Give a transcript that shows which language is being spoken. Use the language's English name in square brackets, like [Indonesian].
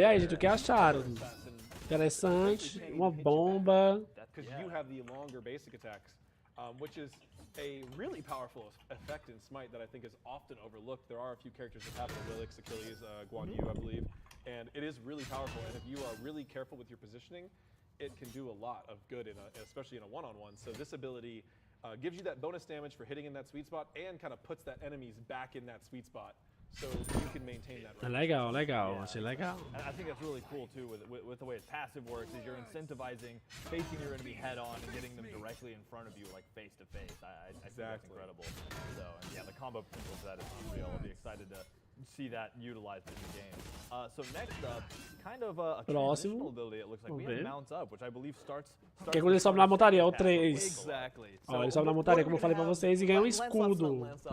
[Portuguese] E aí, gente, o que acharam? Interessante, uma bomba. [English] Because you have the longer basic attacks, which is a really powerful effect in Smite that I think is often overlooked. There are a few characters that have it, Lilix, Achilles, Guan Yu, I believe, and it is really powerful. And if you are really careful with your positioning, it can do a lot of good, especially in a one-on-one. So this ability gives you that bonus damage for hitting in that sweet spot and kind of puts that enemies back in that sweet spot. So you can maintain that. [Portuguese] Legal. Achei legal. [English] And I think that's really cool too with the way its passive works. Is you're incentivizing facing your enemy head on and getting them directly in front of you, like face to face. I think that's incredible. So the combo potential for that is unreal. I'll be excited to see that utilized in the game. So next up, kind of a transitional ability. It looks like we have mounts up, which I believe starts. [Portuguese] Que é quando ele sobe na montaria, é o 3. [English] Exactly. [Portuguese] Ó, ele sobe na montaria, como eu falei pra vocês, e ganha um escudo.